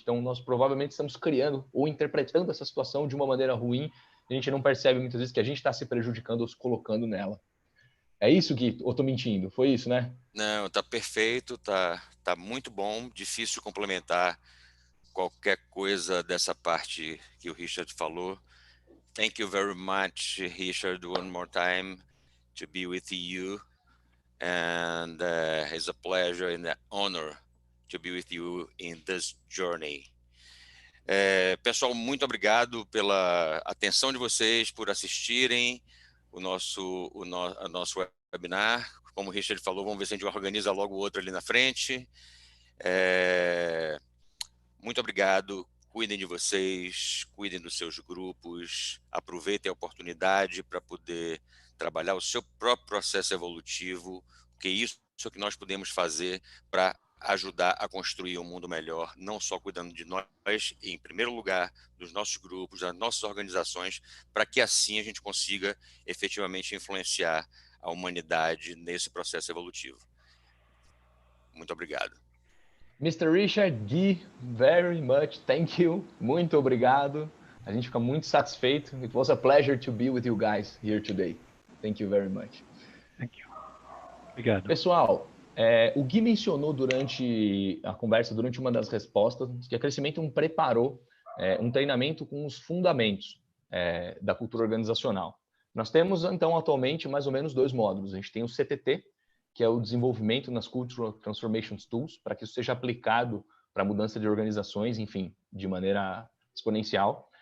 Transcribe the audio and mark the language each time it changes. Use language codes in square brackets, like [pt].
[pt] Então nós provavelmente estamos criando ou interpretando essa situação de uma maneira ruim. A gente não percebe muitas vezes que a gente está se prejudicando ou se colocando nela. É isso, Gui? Ou estou mentindo? Foi isso, né? Não, tá perfeito, tá muito bom. Difícil complementar qualquer coisa dessa parte que o Richard falou. [en] Thank you very much, Richard, one more time to be with you. And it's a pleasure and an honor to be with you in this journey. [pt] Pessoal, muito obrigado pela atenção de vocês, por assistirem o nosso webinar. Como o Richard falou, vamos ver se a gente organiza logo o outro ali na frente. Muito obrigado, cuidem de vocês, cuidem dos seus grupos, aproveitem a oportunidade para poder trabalhar o seu próprio processo evolutivo, porque isso é o que nós podemos fazer para ajudar a construir um mundo melhor, não só cuidando de nós, em primeiro lugar, dos nossos grupos, das nossas organizações, para que assim a gente consiga efetivamente influenciar a humanidade nesse processo evolutivo. Muito obrigado. [en] Mr. Richard, Gui, very much, thank you, [pt] muito obrigado. A gente fica muito satisfeito. [en] It was a pleasure to be with you guys here today. Thank you very much. Thank you. [pt] Obrigado. Pessoal, o Gui mencionou durante a conversa, durante uma das respostas, que a Crescimento preparou um treinamento com os fundamentos da cultura organizacional. Nós temos, então, atualmente, mais ou menos 2 módulos. A gente tem o CTT, que é o desenvolvimento nas Cultural Transformations Tools, para que isso seja aplicado para a mudança de organizações, enfim, de maneira exponencial.